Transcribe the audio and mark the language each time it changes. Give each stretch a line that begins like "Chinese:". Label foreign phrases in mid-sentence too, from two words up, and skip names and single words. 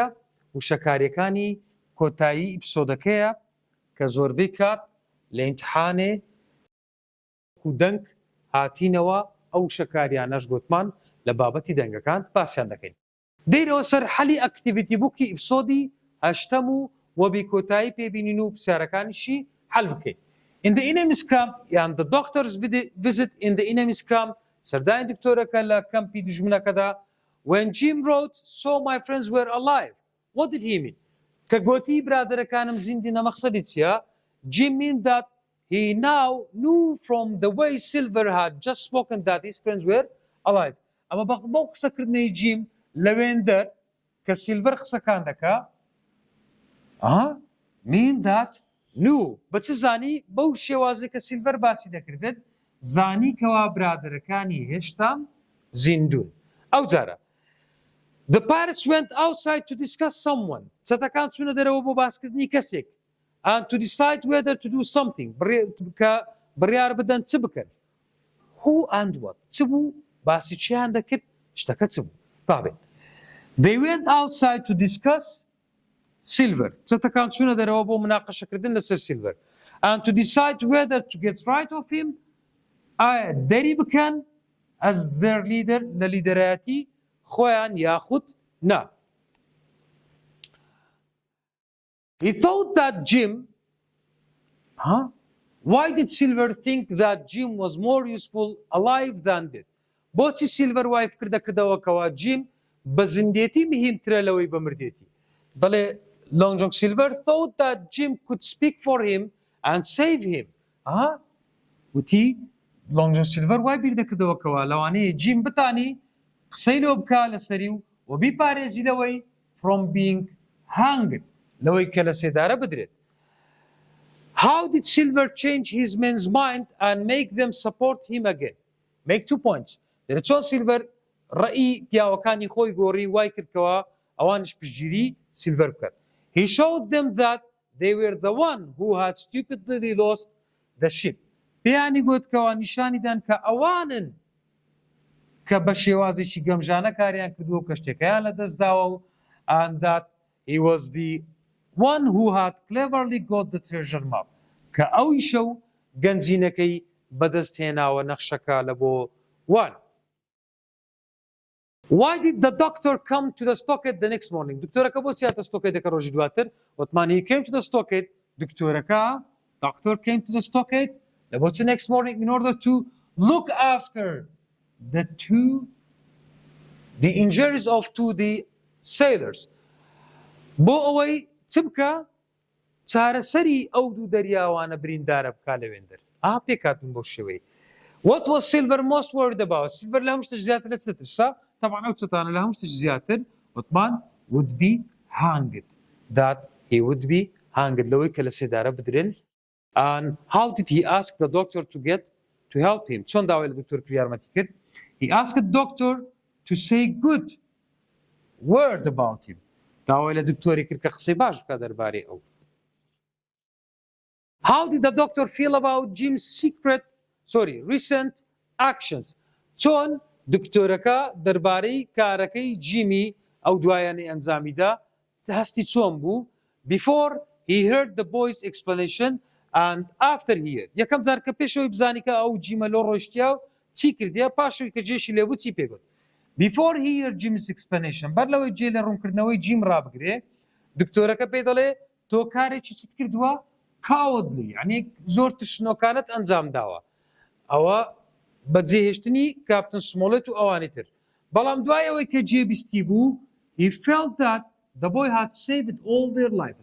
Central Kurdish: وشەکاریەکانی کۆتایی ئیپسۆدەکەیە کە زۆربەی کات لە ئیمتحانێ و دەنگ هاتینەوە ئەو شەکاریانەش گوتمان لە بابەتی دەنگەکان باسییان دەکەین. دەیرەوە سەر حەلی ئەکتیڤیتی بووکی ئیپسۆدی هەشتەم و وەبی کۆتایی پێبینین و پرسیارەکانیشی حەل بکەین.
English: In the enemy's camp, and the doctor's visit in the enemy's camp,
Central Kurdish: سەردانی دکتۆرەکە لە کەمپی دژمنەکەدا
English: when Jim wrote, so my friends were alive. What did he mean?
Central Kurdish: کە گوتی برادەرەکانم زیندی نەمەقسەدی چییە؟
English: Jim mean that he now knew from the way Silver had just spoken that his friends were alive.
Central Kurdish: ئەمە بەو قسەکردنەی جیم لەوێندەر کە سیلڤەر قسەکان دەکا
English: mean that knew
Central Kurdish: بە چ زانی بەو شێوازی کە سیلڤەر باسی دەکردن زانی کەوا برادەرەکانی هێشتا زیندون. ئەو جارە
English: The pirates went outside to discuss someone.
Central Kurdish: چەتەکان چوونە دەرەوە بۆ باسکردنی کەسێک
English: and to decide whether to do something.
Central Kurdish: کە بڕیار بدەن چ بکەن.
English: Who and what.
Central Kurdish: چ بوو؟ باسی چیان دەکرد؟ شتەکە چ بوو؟ بابێ.
English: They went outside to discuss Silver.
Central Kurdish: چەتەکان چوونە دەرەوە بۆ مناقەشەکردن لەسەر Silver.
English: And to decide whether to get right of him
Central Kurdish: ئایا دەری بکەن
English: as their leader
Central Kurdish: لە لیدەرایەتی خۆیان یاخود نا.
English: He thought that Jim why did Silver think that Jim was more useful alive than dead?
Central Kurdish: بۆچی Silver وای فکر دەکردەوە کەوا Jim بە زیندێتی مهمترە لەوەی بە مردێتی.
English: بەڵێ Long John Silver thought that Jim could speak for him and save him.
Central Kurdish: وتی Long John Silver وای بیر دەکردەوە کەوا لەوانەیە Jim بتانی قسەی لۆ بکا لەسەری و بیپارێزی لەوەی
English: from being hanged
Central Kurdish: لەوەی کە لە سێدارە بدرێت.
English: How did Silver change his men's mind and make them support him again? Make 2 points.
Central Kurdish: دەرێت چۆن Silver ڕەئی پیاوەکانی خۆی گۆڕی وای کردکەوە ئەوانش پشتگیری Silver بکات.
English: He showed them that they were the one who had stupidly lost the ship.
Central Kurdish: پێیانی گوتکەوە نیشانیدان کە ئەوانن کە بە شێوازێکی گەمژانە کاریان کردووە کە شتێکەیان لەدەست داوە و
English: and that he was the one who had cleverly got the treasure map
Central Kurdish: کە ئەویشە و گەنجینەکەی بەدەست هێناوە نەخشەکە لە بۆ وان.
English: Why did the doctor come to the stockade the next morning?
Central Kurdish: دکتۆرەکە بۆ چیاتە ستۆکێدەکە ڕۆژی دواتر وتمان
English: he came to the stockade دکتۆرەکە doctor came to the stockade
Central Kurdish: لە بۆ چ
English: next morning in order to look after the injuries of the sailors.
Central Kurdish: بۆ ئەوەی چ بکە چارەسەری ئەو دوو دەریاوانە بریندارە بکا لەوێندەر. پێکاتون بۆ شێوەی.
English: What was Silver most worried about?
Central Kurdish: Silver لە هەموو شتێک زیاتر لە چ دەترسا؟ طبعا ئەو چەتانە لە هەموو شتێک زیاتر وتمان
English: would be hanged. That he would be hanged
Central Kurdish: لەوەی کە لە سێدارە بدرێن.
English: And how did he ask the doctor to help him?
Central Kurdish: چۆن داوای لە دکتۆر یارمەتی کرد؟
English: He asked the doctor to say good word about him.
Central Kurdish: داوای لە دکتۆری کرد کە قسەی باش بکە دەربارەی ئەو.
English: How did the doctor feel about Jim's recent actions?
Central Kurdish: چۆن دکتۆرەکە دەربارەی کارەکەی جیمی ئەو دوایانەی ئەنجامیدا هەستی چۆن بوو
English: before he heard the boy's explanation and after he heard.
Central Kurdish: یەکەم جار کە پێشەوەی بزانی کە ئەو جیمە لۆ ڕۆیشتیا و چی کردیا پاشەوەی کە جێشی لێبوو چی پێگوت.
English: Before he heard Jim's explanation
Central Kurdish: بەر لەوەی جێ لە ڕوونکردنەوەی جیم ڕابگرێ دکتۆرەکە پێی دەڵێ تۆ کارێکی چیت کردووە cowardly یعنی زۆر تشنۆکانت ئەنجام داوە. ئەوە بەجێهێشتنی کاپتن سمۆڵێت و ئەوانی تر. بەڵام دوایەوەی کە جێبیستی بوو
English: he felt that the boy had saved all their lives.